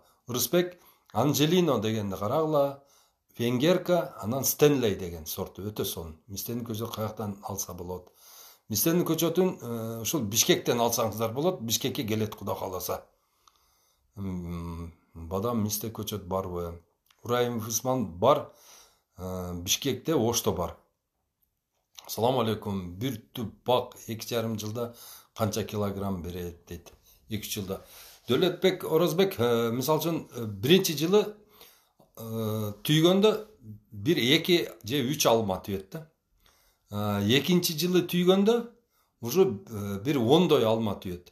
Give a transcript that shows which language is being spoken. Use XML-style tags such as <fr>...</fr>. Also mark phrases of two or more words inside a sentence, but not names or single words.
<ky>Рысбек Анжелино дегенди карагыла. Венгерка, анан Стенлей деген сорту өтө сонун. Мистенин көчөтүн каяктан алса болот? Мистенин көчөтүн ушул Бишкектен алсаңыздар болот. Бишкекке келет куда кааласа. Бадам мисте көчөт барбы? Ураимов Усман бар. Бишкекте Ошто бар.</ky> <uz>Assalomu alaykum.</uz> <ky>Bir түп бак 2,5 жылда канча килограмм берет дейт. 2 жылда. Дөлөтбек Орозбек мисалы үчүн биринчи жылы түйгөндө 1-2 же 3 алма түйөт да. Экинчи жылы түйгөндө уже бир 10 алма түйөт.</ky>